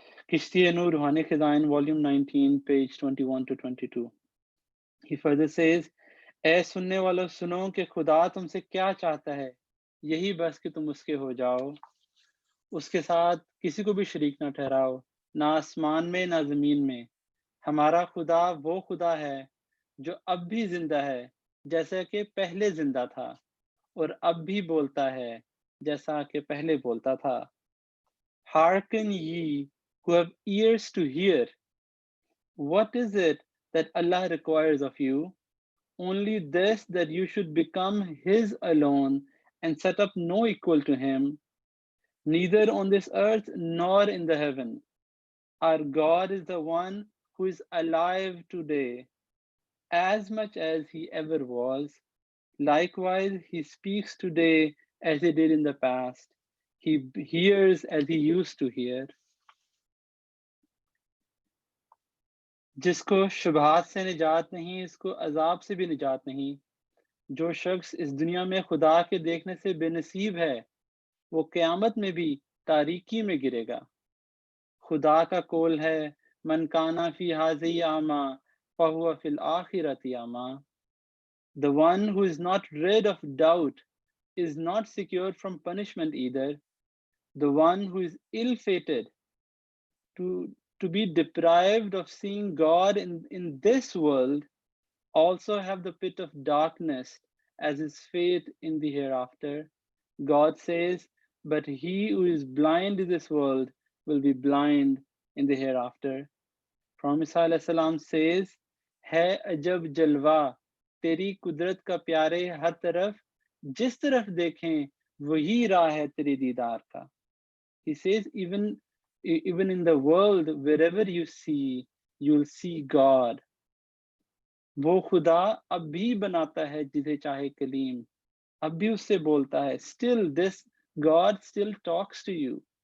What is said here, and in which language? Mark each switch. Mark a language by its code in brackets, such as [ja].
[en] Kishti-e-Nur Ruhani Khizain, Volume 19, page 21 to 22. He further says, [hi] ए सुनने वालों सुनो कि खुदा तुमसे क्या चाहता है, यही बस कि तुम उसके हो जाओ, उसके साथ किसी को भी शरीक ना ठहराओ, ना आसमान में ना ज़मीन में। हमारा खुदा वो खुदा है जो अब भी जिंदा है जैसा कि पहले जिंदा था, और अब भी बोलता है जैसा कि पहले बोलता था। [en] Hearken ye who have ears to hear. What is it that Allah requires of you? Only this, that you should become His alone and set up no equal to Him, neither on this earth nor in the heaven. Our God is the one who is alive today, as much as He ever was. Likewise, He speaks today as He did in the past. He hears as He used to hear. [hi] जिसको शुबहात से निजात नहीं, इसको अजाब से भी निजात नहीं। जो शख्स इस दुनिया में खुदा के देखने से बेनसीब है, वो क़यामत में भी तारीकी में गिरेगा। खुदा का कौल है, [ar] मन काना फी हाज़ी आमा फहुवा फिल आखिरती आमा. [en] The one who is not rid of doubt is not secured from punishment either. The one who is ill-fated to be deprived of seeing God in this world also have the pit of darkness as his fate in the hereafter. God says, but he who is blind in this world will be blind in the hereafter. Prophet ﷺ says, [hi] है अजब जलवा तेरी कुदरत का प्यारे हर तरफ, जिस तरफ देखें वही राह है तेरे दीदार का. [en] He says even in the world, wherever you see, you'll see God. [hi] वो खुदा अब भी बनाता है जिसे चाहे कलीम, अब भी उससे बोलता है. [en] Still this God still talks to you.